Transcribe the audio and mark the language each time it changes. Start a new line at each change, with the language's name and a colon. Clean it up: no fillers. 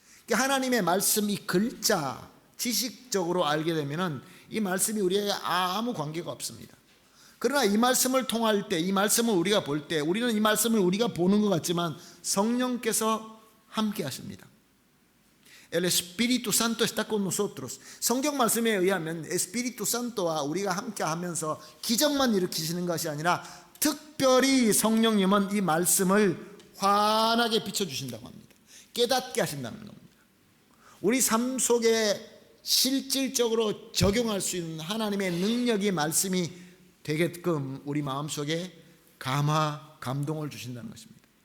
Korean: 하나님의 말씀, 이 글자 지식적으로 알게 되면 이 말씀이 우리에게 아무 관계가 없습니다. 그러나 이 말씀을 통할 때, 이 말씀을 우리가 볼 때, 우리는 이 말씀을 우리가 보는 것 같지만 성령께서 함께 하십니다.
Spanish: El Espíritu Santo está con nosotros.
Korean: 성경 말씀에 의하면 에스피리투 산토와 우리가 함께 하면서 기적만 일으키시는 것이 아니라 특별히 성령님은 이 말씀을 환하게 비춰주신다고 합니다. 깨닫게 하신다는 겁니다. 우리 삶 속에 실질적으로 적용할 수 있는 하나님의 능력이 말씀이 되게끔 우리 마음속에 감화, 감동을 주신다는 것입니다.